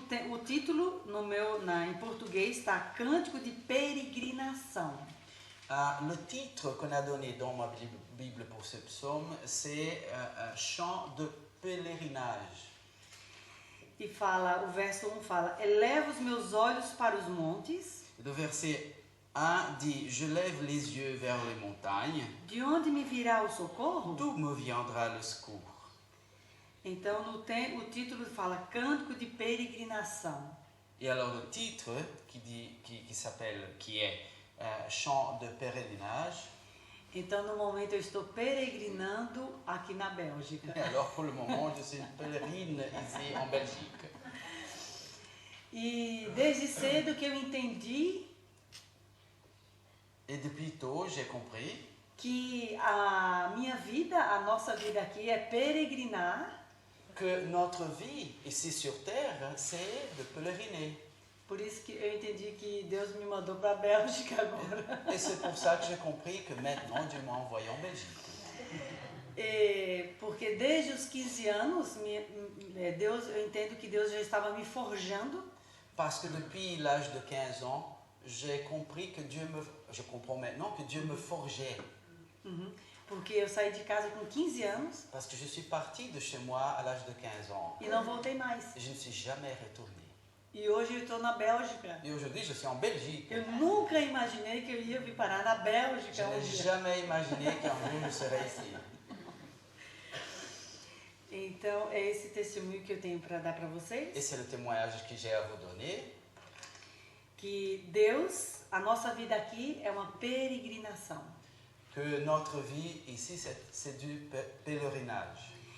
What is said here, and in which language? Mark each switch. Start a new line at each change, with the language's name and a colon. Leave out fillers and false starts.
Portuguese: O título em português está Cântico de Peregrinação.
French: Le titre qu'on a donné dans ma Bible pour ce psaume, c'est un chant de pèlerinage.
Portuguese: E fala, o verso 1 fala: Eleva os meus olhos para os montes.
French: Le verset 1 dit: Je lève les yeux vers les montagnes.
Portuguese: De onde me virá o socorro?
French: D'où me viendra le secours?
Portuguese: Então, o título fala Cântico de Peregrinação.
French: Et alors le titre qui est chant de pèlerinage.
Portuguese: Então, no momento, eu estou peregrinando aqui na Bélgica.
French: Et alors pour le moment, je suis une pèlerine ici en Belgique.
Portuguese: E desde cedo que eu entendi
French: Et depuis tôt, j'ai compris
Portuguese: que a nossa vida aqui é peregrinar.
French: que notre vie ici sur terre, c'est de pèleriner.
Portuguese: Por isso que eu entendi que Deus me mandou para a Bélgica agora.
French: Et c'est pour ça que j'ai compris que maintenant Dieu m'a envoyé en Belgique.
Portuguese: Porque desde os 15 anos, eu entendo que Deus já estava me forjando.
French: Parce que depuis l'âge de 15 ans, j'ai compris que je comprends maintenant que Dieu me forgeait.
Portuguese: Porque eu saí de casa com 15 anos.
French: Parce que je suis parti de chez moi à l'âge de 15 ans.
Portuguese: E não voltei mais.
French: Et je ne suis jamais retourné.
Portuguese: E hoje eu estou na Bélgica.
French: Et aujourd'hui, je suis en Belgique.
Portuguese: Eu nunca imaginei que eu ia vir parar na Bélgica.
French: Je n'ai jamais imaginé qu'un jour je serais ici.
Portuguese: Então, é esse testemunho que eu tenho para dar para vocês.
French: Et c'est le témoignage que j'ai à vous donner.
Portuguese: Que Deus, a nossa vida aqui é uma peregrinação.
French: Que notre vie ici, c'est du pèlerinage.